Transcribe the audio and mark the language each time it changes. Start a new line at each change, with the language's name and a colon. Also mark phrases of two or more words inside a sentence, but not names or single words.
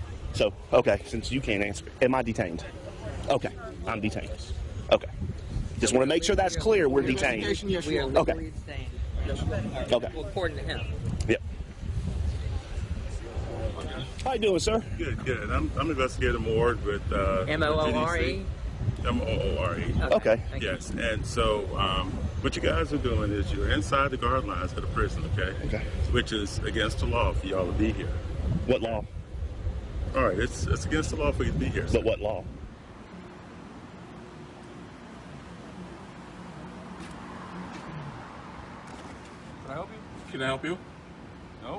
English: So, okay, since you can't answer, am I detained? Okay, I'm detained. Okay. Just want to make sure that's clear. We're detained. Yes, We are you are. legally detained. Okay. Well, according to him. Yep. How you doing, sir? Good, good. I'm Investigator Moore with M-O-O-R-E? GDC. M-O-O-R-E. Okay. Thank you. Yes, and so what you guys are doing is you're inside the guard lines of the prison, okay? Okay. Which is against the law for y'all to be here. What law? All right, it's against the law for you to be here. But what law? Can I help you? Can I help you? No.